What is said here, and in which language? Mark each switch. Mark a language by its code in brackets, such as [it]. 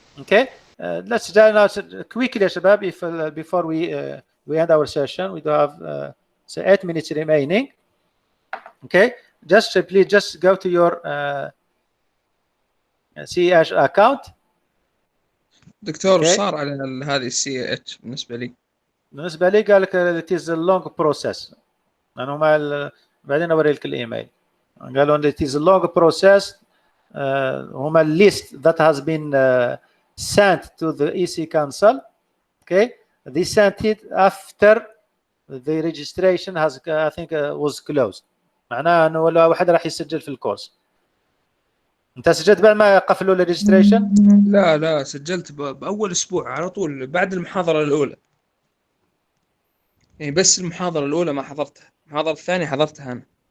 [en] Okay. Let's now quickly, Shabab, if before we end our session, we do have say 8 minutes remaining. Okay. Just please just go to your CH account. [ar] دكتور okay. صار على هذه السي اتش بالنسبه لي قال لك [en] it is a long process. [ar] انا ما بعدين اوري لك الايميل. قالوا ان [en] it is a long process. [ar] هما [en] list that has been sent to the EC Council. Okay, they sent it after the registration has I think was closed. [ar] معناها انه ولا واحد راح يسجل في الكورس. انت سجلت بعد ما قفلوا الريجستريشن؟ لا سجلت باول اسبوع على طول بعد المحاضره الاولى. يعني بس المحاضره الاولى ما حضرتها، المحاضره الثانيه حضرتها انا.